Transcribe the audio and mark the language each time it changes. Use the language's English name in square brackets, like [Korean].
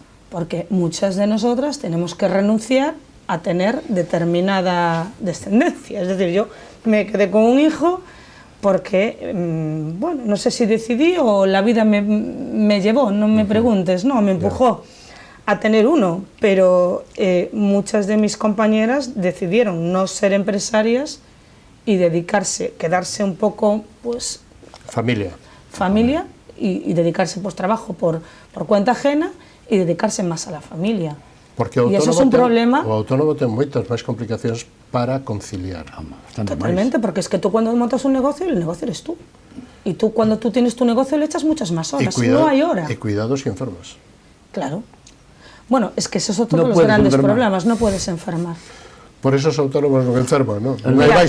[Spanish] porque muchas de nosotras tenemos que renunciar a tener determinada descendencia. Es decir, yo me quedé con un hijo porque, bueno, no sé si decidí o la vida me llevó, no me preguntes, no, me empujó a tener uno, pero muchas de mis compañeras decidieron no ser empresarias y dedicarse, quedarse un poco, pues... Familia. Y dedicarse, pues, trabajo por cuenta ajena y dedicarse más a la familia. Porque [Galician] e iso é un problema. O autónomo ten moitas máis complicacións para conciliar. [Spanish] Totalmente, porque es que tú cuando montas un negocio, el negocio eres tú. Y tú cuando tú tienes tu negocio le echas muchas más horas, no hay hora. Y cuidados y enfermas. Claro. Bueno, es que esos son todos los grandes problemas, no puedes enfermar. [Galician] Por eso os autónomos non enferman, ¿no? [Spanish] Mira,